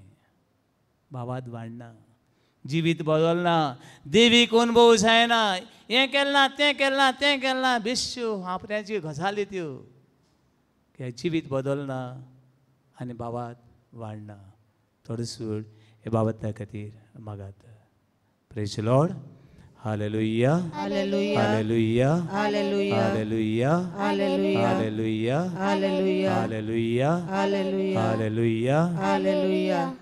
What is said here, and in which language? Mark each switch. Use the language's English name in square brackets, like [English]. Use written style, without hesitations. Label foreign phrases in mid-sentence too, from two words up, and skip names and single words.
[Konkani] भावात वाडना, जिवीत बदलना, देवीक अनुभव जायना, हें केलना तें केलना तें केलना, बेश्यो आपल्याच्यो गजाली त्यो. जिवीत बदलना आनी भावात वाडना. थोडो सूड हे बाबत खातीर मागात. [English] Praise Lord, hallelujah, हालेलुया, हालेलुया, हालेलुया, हालेलुया, हालेलुया, हालेलुया, हालेलुया, हालेलुया, हालेलुया, हालेलुया. हालेलुया.